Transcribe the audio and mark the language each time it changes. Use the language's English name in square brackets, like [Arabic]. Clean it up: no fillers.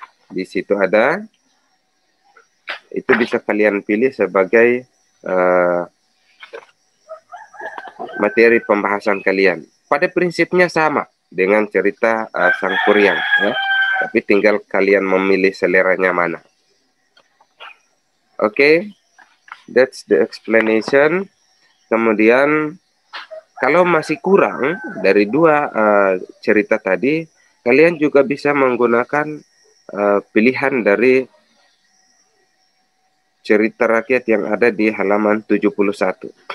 [Indonesian] Di situ ada, itu bisa kalian pilih sebagai materi pembahasan kalian. Pada prinsipnya sama dengan cerita Sang Kuryang, ya. Tapi tinggal kalian memilih seleranya mana. [English] Oke, that's the explanation. [Indonesian] Kemudian kalau masih kurang dari 2 cerita tadi, kalian juga bisa menggunakan pilihan dari cerita rakyat yang ada di halaman 71.